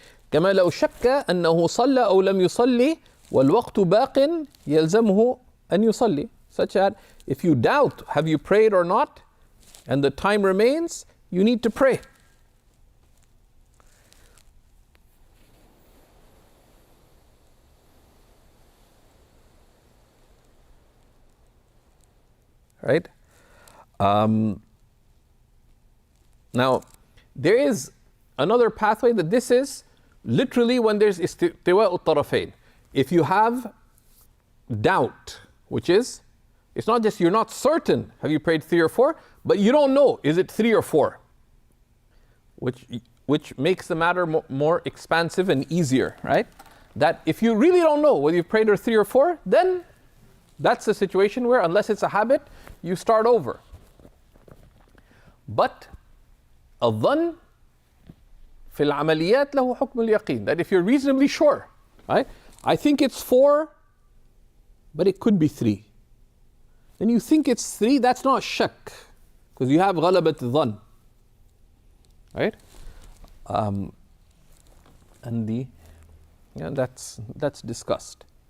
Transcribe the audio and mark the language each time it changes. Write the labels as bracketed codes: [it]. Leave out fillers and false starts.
[ar] كما لو شك أنه صلى أو لم يصلي والوقت باق يلزمه أن يصلي. [en] Such that if you doubt, have you prayed or not, and the time remains, you need to pray. Right? Now, there is another pathway that this is literally when there's istiwa'u tarafain. If you have doubt, which is, it's not just you're not certain, have you prayed 3 or 4, but you don't know, is it 3 or 4? Which makes the matter more expansive and easier, right? That if you really don't know whether you've prayed 3 or 4, then that's a situation where, unless it's a habit, you start over. [ar] But الظن في العمليات له حكم اليقين. [en] That if you're reasonably sure, right? I think it's 4, but it could be 3. Then you think it's 3, that's not shak, because you have غلبة الظن, right? And that's discussed.